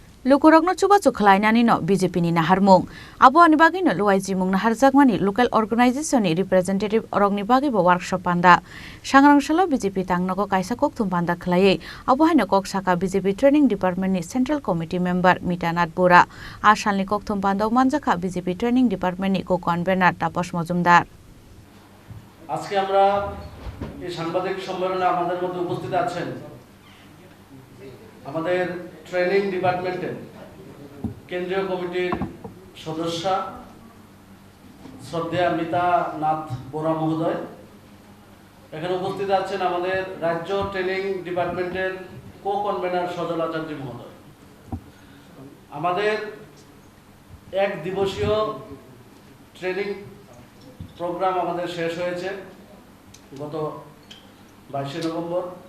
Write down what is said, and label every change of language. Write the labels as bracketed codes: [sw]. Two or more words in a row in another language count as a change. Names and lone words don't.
[trp] Lukurokno chuba chukhlainani no BJP ni naharmung abo ani bagi no luwaijimung naharjakmani [en] local organization [trp] ni representative orokni bagi bo workshop panda sangrangshalo BJP tangnogo kaisa kokthum panda khlaiye abo haino kok saka BJP [en] training department [trp] ni [en] central committee member [trp] Mitanat Bora asalni kokthum panda manjakha BJP [en] training department [trp] ni co-convener Tapas Mojumdar [bn] আজকে আমরা এই সাংবাদিক সম্মেলনে আমাদের মধ্যে উপস্থিত আছেন আমাদের [en] training department [bn] কেন্দ্রীয় কমিটির সদস্য শ্রদ্ধেয়া মিতানাথ বোরা মহোদয় এখানে উপস্থিত আছেন আমাদের রাজ্য [en] training department [bn] কো-কনভেনার সজল আচার্য মহোদয় আমাদের এক দিবসীয় [en] training programme [bn] আমাদের শেষ হয়েছে গত 22 নভেম্বর